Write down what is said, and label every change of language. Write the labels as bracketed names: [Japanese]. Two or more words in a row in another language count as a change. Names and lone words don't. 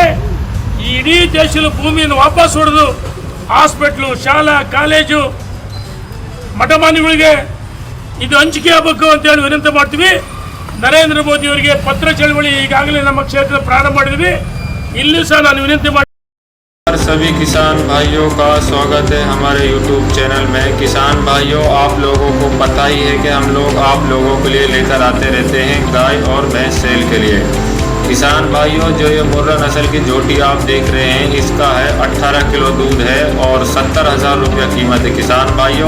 [Kannada] ಈ ಇಡೀ ದೇಶದ ಭೂಮಿಯನ್ನು ವಾಪಸ್ ಹೊಡೆದು ಹಾಸ್ಪಿಟ್ಲು, ಶಾಲಾ ಕಾಲೇಜು, ಮಠಮಾನ್ಯಗಳಿಗೆ ಇದು ಹಂಚಿಕೆ ಆಗಬೇಕು ಅಂತೇಳಿ ವಿನಂತಿ ಮಾಡ್ತೀವಿ. ನರೇಂದ್ರ ಮೋದಿ ಅವರಿಗೆ ಪತ್ರ ಚಳವಳಿ ಈಗಾಗಲೇ ನಮ್ಮ ಕ್ಷೇತ್ರ ಪ್ರಾರಂಭ ಮಾಡಿದ್ವಿ. ಇಲ್ಲಿ ಸಹ ನಾನು ವಿನಂತಿ ಮಾಡಿ [Hindi] सभी किसान भाइयों का स्वागत है हमारे YouTube चैनल में। किसान भाइयों, आप लोगों को पता ही है कि हम लोग आप लोगों के लिए लेकर आते रहते हैं गाय और भैंस सेल के लिए। किसान भाइयों, जो ये मुर्रा नस्ल की जोटी आप देख रहे हैं, इसका है 18 किलो दूध है और 70,000 रुपया कीमत है।